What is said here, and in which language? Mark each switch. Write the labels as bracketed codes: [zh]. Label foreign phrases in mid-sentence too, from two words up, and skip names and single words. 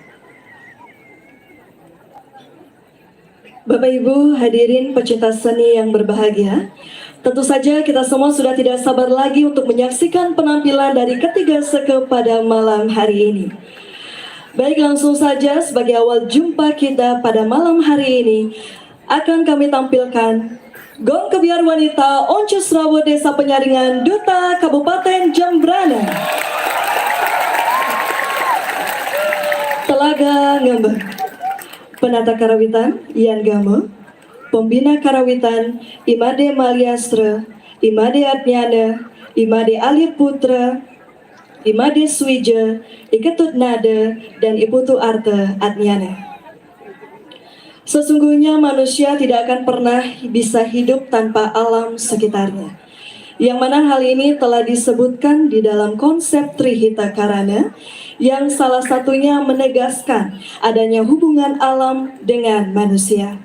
[id] Bapak Ibu hadirin pecinta seni yang berbahagia, tentu saja kita semua sudah tidak sabar lagi untuk menyaksikan penampilan dari ketiga seke pada malam hari ini. Baik, langsung saja sebagai awal jumpa kita pada malam hari ini akan kami tampilkan Gong Kebiar Wanita Oncus Rawo Desa Penyaringan Duta Kabupaten Jembrana. Telaga Ngembek. Penata Karawitan Ian Gamo, Pembina Karawitan Imade Maliastra, Imade Adnyana, Imade Alir Putra, Imade Suija, Iketut Nada, dan Iputu Arte Adnyana. Sesungguhnya manusia tidak akan pernah bisa hidup tanpa alam sekitarnya, yang mana hal ini telah disebutkan di dalam konsep Trihita Karana, yang salah satunya menegaskan adanya hubungan alam dengan manusia.